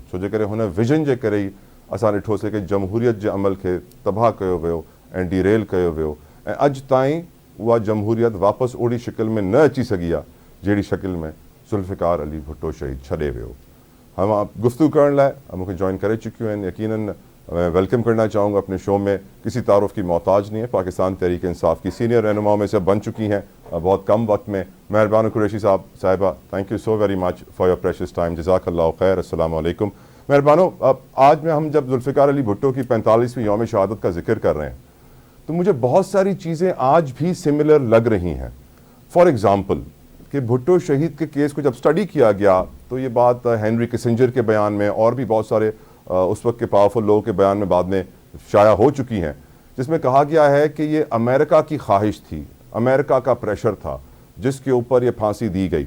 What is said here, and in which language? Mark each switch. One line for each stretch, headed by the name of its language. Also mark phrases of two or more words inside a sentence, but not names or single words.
Sindhi: छो जे करे हुन विजन जे करे ई असां ॾिठोसीं कि जमहूरियत जे अमल खे तबाह कयो वियो ऐं डीरेल कयो वियो ऐं अॼु ताईं उहा जमहूरियत वापसि ओड़ी शिकिल में न अची सघी आहे जहिड़ी शिकिल में ज़ुल्फ़िकार अली भुट्टो शहीद छॾे वियो। हम गुफ्तगू करण लाइ मूंखे जॉइन करे चुकियूं आहिनि।
Urdu: یقیناً میں ویلکم کرنا چاہوں گا اپنے شو میں، کسی تعارف کی محتاج نہیں ہے، پاکستان تحریک انصاف کی سینئر رہنماؤں میں سے بن چکی ہیں بہت کم وقت میں. مہربان قریشی صاحب صاحبہ,
English: Thank you so very much for your precious time.
Arabic: جزاك الله خير. السلام عليكم.
Urdu: مہربانو, آج میں ہم جب ذوالفقار علی بھٹو کی 45ویں یوم شہادت کا ذکر کر رہے ہیں تو مجھے بہت ساری چیزیں آج بھی سمیلر لگ رہی ہیں.
English: for example
Urdu: کہ بھٹو شہید کے کیس کو جب اسٹڈی کیا گیا تو یہ بات ہنری کسنجر کے بیان میں اور بھی بہت سارے اس وقت کے پاورفل لوگوں کے بیان میں بعد میں شائع ہو چکی ہیں، جس میں کہا گیا ہے کہ یہ امریکہ کی خواہش تھی، امریکہ کا پریشر تھا جس کے اوپر یہ پھانسی دی گئی.